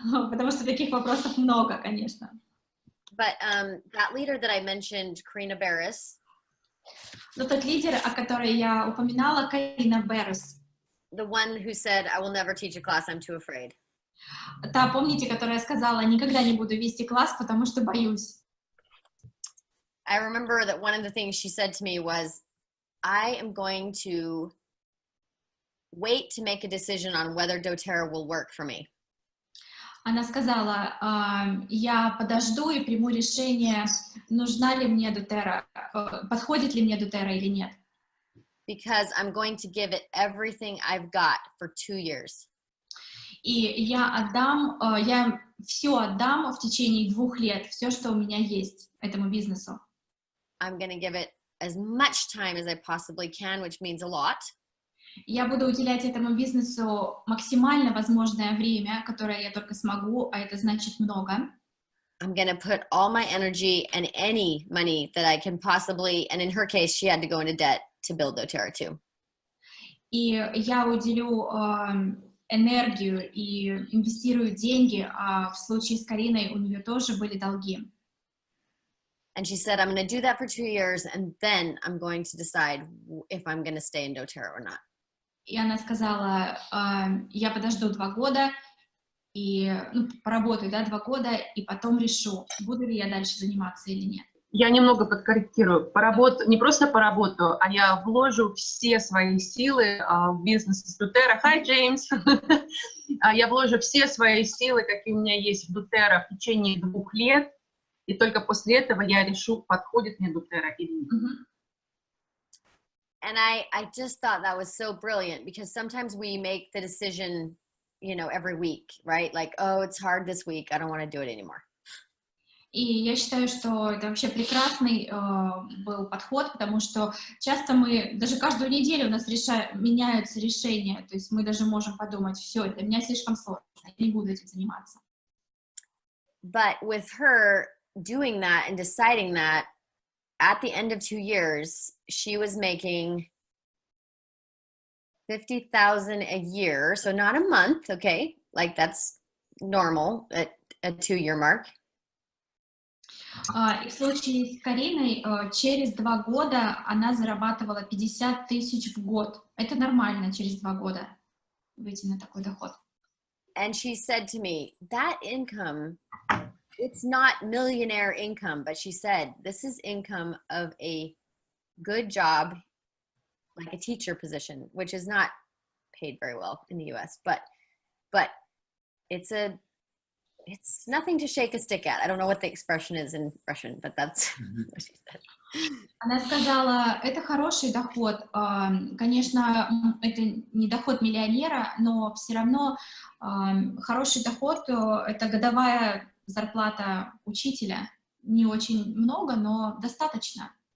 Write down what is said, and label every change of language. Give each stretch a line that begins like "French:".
Russian: Потому что таких вопросов много, конечно.
English: But that leader that I mentioned, Karina Barris.
Russian: Но тот лидер, о которой я упоминала, Карина Беррис.
English: The one who said, I will never teach a class, I'm too afraid.
Russian: Та, помните, которая сказала, никогда не буду вести класс, потому что боюсь.
English: I remember that one of the things she said to me was, I am going to wait to make a decision on whether doTERRA will work for me.
Russian: Она сказала, я подожду и приму решение, нужна ли мне doTERRA, подходит ли мне doTERRA или нет.
English: Because I'm going to give it everything I've got for 2 years.
Russian: И я все отдам в течение 2 лет, все, что у меня есть этому бизнесу.
English: I'm going to give it as much time as I possibly can, which means a lot.
Russian: Я буду уделять этому бизнесу максимально возможное время, которое я только смогу, а это значит много.
English: I'm going to put all my energy and any money that I can possibly, and in her case, she had to go into debt to build doTERRA too.
Russian: И я уделю энергию и инвестирую деньги, а в случае с Кариной у нее тоже были долги.
English: And she said, I'm going to do that for 2 years, and then I'm going to decide if I'm going to stay in doTERRA or not.
Russian: И она сказала, я подожду 2 года, и поработаю, 2 года, и потом решу, буду ли я дальше заниматься или нет. Я немного подкорректирую. Не просто поработаю, а я вложу все свои силы в бизнес с doTERRA.
English: Hi, James!
Russian: Я вложу все свои силы, какие у меня есть в doTERRA, в течение 2 лет, и только после этого я решу, подходит мне doTERRA или нет.
English: And I just thought that was so brilliant because sometimes we make the decision, you know, every week, right? Like, oh, it's hard this week. I don't want to do it anymore.
Russian: И я считаю, что это вообще прекрасный был подход, потому что часто мы, даже каждую неделю у нас меняются решения, то есть мы даже можем подумать, все, для меня слишком сложно, я не буду этим заниматься.
English: But with her doing that and deciding that, at the end of 2 years, she was making $50,000 a year, so not a month, okay? Like that's normal at a 2-year mark.
Russian: И в случае с Кариной через 2 года она зарабатывала 50 тысяч в год. Это нормально через 2 года выйти на такой доход.
English: And she said to me, that income, it's not millionaire income, but she said, this is income of a good job, like a teacher position, which is not paid very well in the US, but it's nothing to shake a stick at. I don't know what the expression is in Russian, but that's what she said.
Russian: Она сказала, это хороший доход. Конечно, это не доход миллионера, но все равно хороший доход — это годовая зарплата учителя. Не очень много, но достаточно.